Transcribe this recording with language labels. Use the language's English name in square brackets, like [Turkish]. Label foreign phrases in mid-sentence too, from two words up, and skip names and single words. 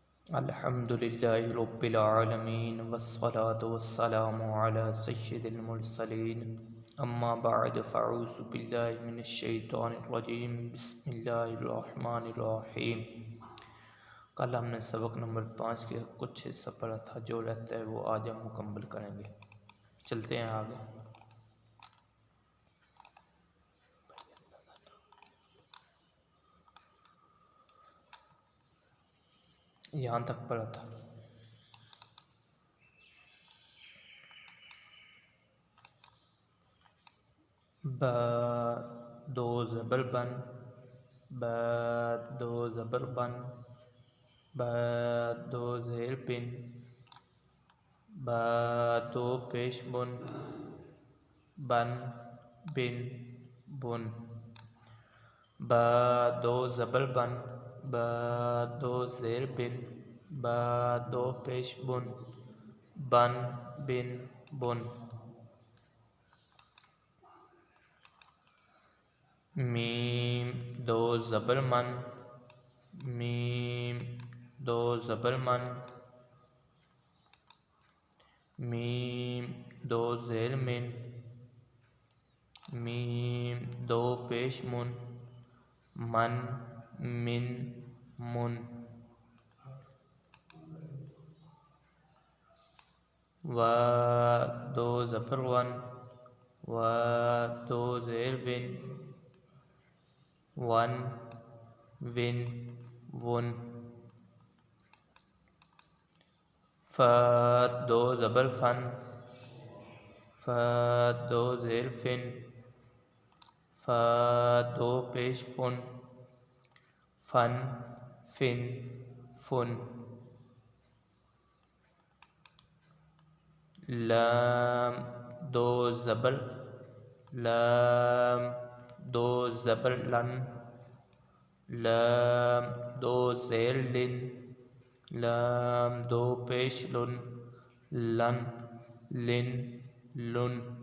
[Arabic] الحمد للہ رب العالمین والصلاة والسلام علی سید المرسلین اما بعد فاعوذ باللہ من الشیطان الرجیم بسم اللہ الرحمن الرحیم۔ [Urdu] کل ہم نے سبق نمبر 5 کے کچھ حصہ پڑھا تھا، جو رہتا ہے وہ آج ہم مکمل کریں گے۔ چلتے ہیں آگے۔ یہاں تک پڑھا تھا۔ با دو زبر بن، با دو زبر بن، با دو زیر بن، با دو پیش بن، بن بن بن، با دو زبر بن، با دو زیر بن، با دو پیش بن، بن بن بن۔ میم دو زبر من، میم دو زبر من، میم دو زیر من، میم دو پیش من، من من من۔ و دو زبر ون، و دو زیر ون، ون ون ون۔ ف دو زبر فن، ف دو زیر فن، ف دو پیش فن، فن فن فن۔ لام دو زبر، لام دو زبر لن، لام دو زیر لن، لام دو پیش لن، لن لن لن۔